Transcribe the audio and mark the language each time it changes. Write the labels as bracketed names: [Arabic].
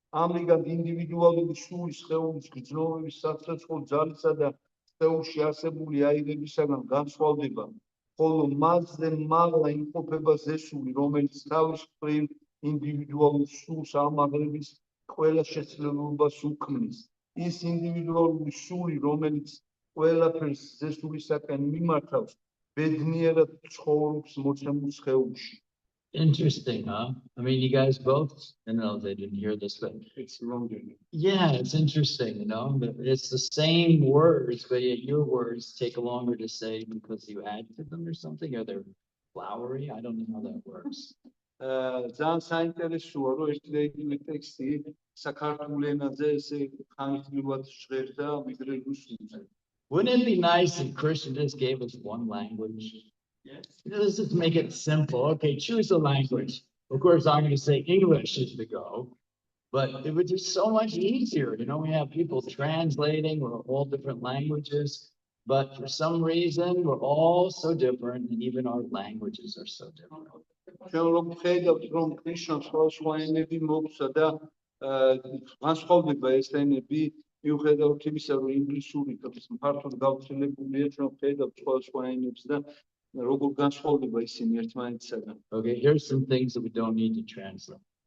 [Georgian] ამრიგად ინდივიდუალური სულის სხეულის გრძნობების სასაცხოვ ძალისა და სხეულში არსებული აირებისაგან განსხვავდება, ხოლო მასზე მაღლა იმყოფება ზესული, რომელიც თავის მხრივ ინდივიდუალურ სულს ამაღლების ყველა შესაძლებლობას უქმნის. ის ინდივიდუალური სული, რომელიც ყველაფერს ზესულისაკენ მიმართავს, ბედნიერად ცხოვრობს მოცემულ სხეულში. [English] Interesting, huh? I mean, you guys both, I don't know if they didn't hear this, but It's wrong. yeah, it's interesting, you know, but it's the same words, but yet your words take longer to say because you add to them or something, or they're flowery. I don't know how that works. [Georgian] ძალიან საინტერესოა, რომ ერთი ტექსტი საქართველურ ენაზე ესე ხანგრძლივად ჟღერდა ვიდრე რუსულზე. [English] Wouldn't it be nice if Christian just gave us one language? Yes. Let's just make it simple. Okay, choose a language. Of course, I'm going to say English is the go, but it would be so much easier. You know, we have people translating, we're all different languages, but for some reason, we're all so different, and even our languages are so different. [Georgian] ჩვენ რომ ხედავთ, რომ ქრისტიანს სხვა ენები მოგვცა და განსხვავდება ეს ენები, მიუხედავად იმისა, რომ ინგლისური ფართოდ გავრცელებულია, ჩვენ ხედავთ სხვა ენებს და როგორ განსხვავდება ისინი ერთმანეთისაგან. [English] Okay, here's some things that we don't need to translate.